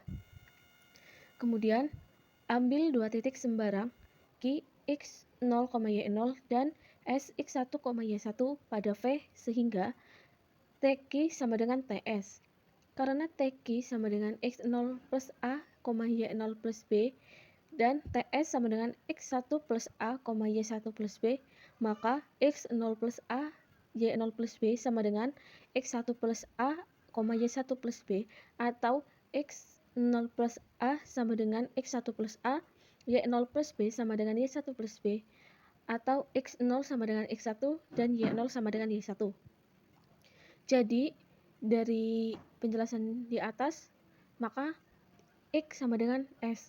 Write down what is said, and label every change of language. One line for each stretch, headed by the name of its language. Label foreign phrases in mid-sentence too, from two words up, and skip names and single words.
Indonesian: Kemudian, ambil dua titik sembarang Q, X0, Y0 dan S, X1, Y1 pada V sehingga TQ sama dengan TS. Karena TQ sama dengan X0 plus A, Y0 plus B, dan TS sama dengan X1 plus A, Y1 plus B, maka X0 plus A, Y0 plus B sama dengan X1 plus A, Y1 plus B, atau X0 plus A sama dengan X1 plus A, Y0 plus B sama dengan Y1 plus B, atau X0 sama dengan X1 dan Y0 sama dengan Y1. Jadi, dari penjelasan di atas, maka X sama dengan S.